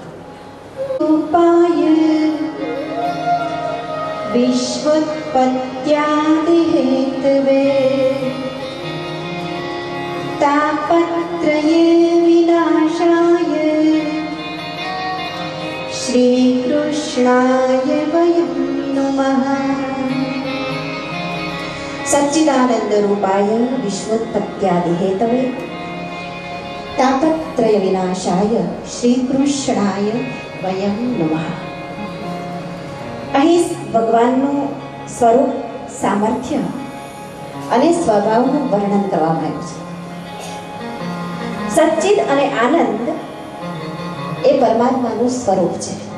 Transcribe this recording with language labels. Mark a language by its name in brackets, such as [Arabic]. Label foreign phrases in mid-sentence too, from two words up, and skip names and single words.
[Sanskrit] उपाय विश्वोत्पत्त्यादि हेतवे तापत्रये विनाशाय श्री कृष्णाय वयं नमः. नमः। सच्चिदानंद रूपाय विश्वोत्पत्त्यादि हेतवे तापत्रय विनाशाय श्री कृष्णाय वयम् नमः। [Gujarati] અહીં ભગવાનનું સ્વરૂપ, સામર્થ્ય અને સ્વભાવનું વર્ણન કરવામાં આવ્યું છે। સચ્ચિદ અને આનંદ એ પરમાત્માનું સ્વરૂપ છે।